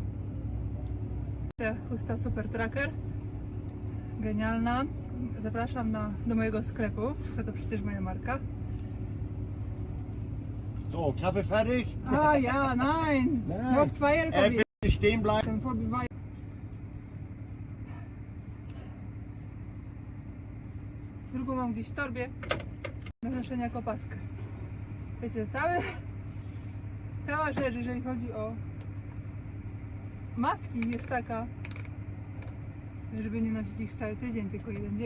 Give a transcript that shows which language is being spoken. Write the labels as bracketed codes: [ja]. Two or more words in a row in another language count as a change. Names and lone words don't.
[pl] Chusta Super Tracker. Genialna. Zapraszam do mojego sklepu. To przecież moja marka. [de] So, Kaffee fertig? Ah ja, nein. Noch zwei LKW. Bitte stehen bleiben. Ten vorbiwają. [pl] Drugą mam gdzieś w torbie do noszenia jako paskę. Wiecie, cała rzecz, jeżeli chodzi o maski, jest taka, żeby nie nosić ich cały tydzień, tylko jeden dzień.